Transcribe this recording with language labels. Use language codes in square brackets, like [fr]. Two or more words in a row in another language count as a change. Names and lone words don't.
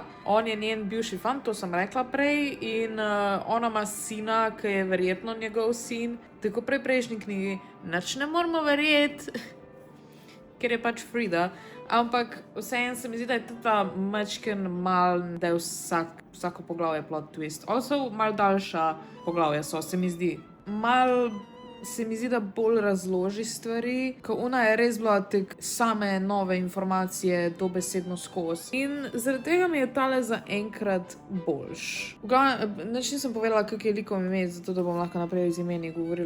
[sl] On je njen bivši fant, to sem rekla prej, in ona ima sina, ki je verjetno njegov sin. Tako pri prejšnji knjigi nič ne moramo verjeti, ker je pač Frida. Ampak vseeno se mi zdi, da je tudi ta mačken mal, da je vsako poglavje [en] plot twist. [sl] Also, mal daljša poglavja so, se mi zdi. Mal se mi zdi, da bolj razloži stvari, ko ona je res bila tek same nove informacije dobesedno skozi. In zaradi tega mi je tale za enkrat boljš. Nič nisem povedala, kak je likov ime, zato da bom lahko naprej z imeni govorila.